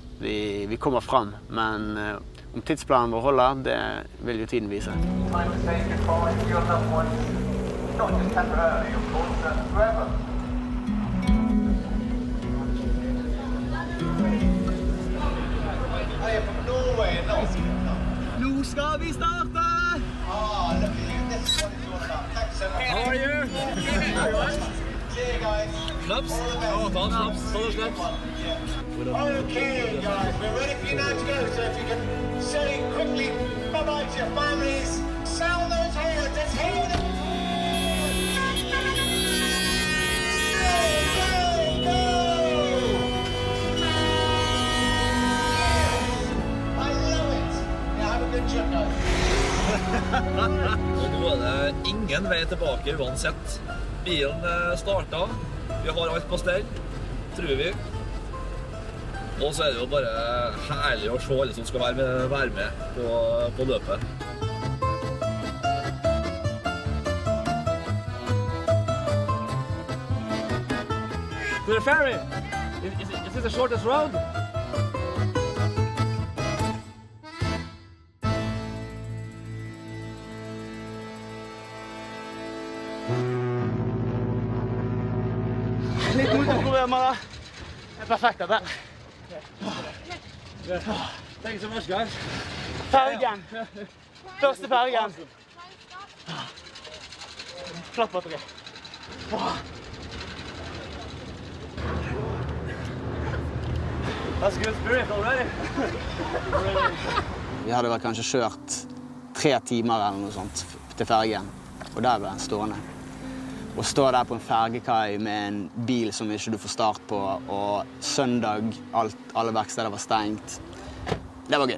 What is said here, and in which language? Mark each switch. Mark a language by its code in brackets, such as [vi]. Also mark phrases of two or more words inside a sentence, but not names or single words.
[no] Vi kommer fram, men om tidsplanen vår holder, det vil jo tiden vise. Nå skal vi starte! [en] How are you? Snaps? Oh, snaps. Full of snaps. Okay, guys, we're ready for you now to go. So if you can say quickly bye-bye to your families, sound those horns. Let's hear them. Go, go, go! I love it. Now have a good trip, guys. [no] Nå er det ingen vei tilbake uansett. Bilen startet. Vi har alt på stell, tror vi. Og så er det jo bare herlig å se alle som skal være med på løpet. [en] To the ferry! Is this the shortest road? [no] Litt motorproblemer da. Det er perfekt dette. [en] Thank you so much, guys. [no] Fergen. Første fergen. Flott batteri. [en] That's good spirit already. [no] Vi hadde vel kanskje kjørt 3 timer eller noe sånt til fergen, og der ble den stående. Å stå der på en fergekai med en bil som ikke du får start på, og søndag, alle verksteder var stengt. Det var gøy.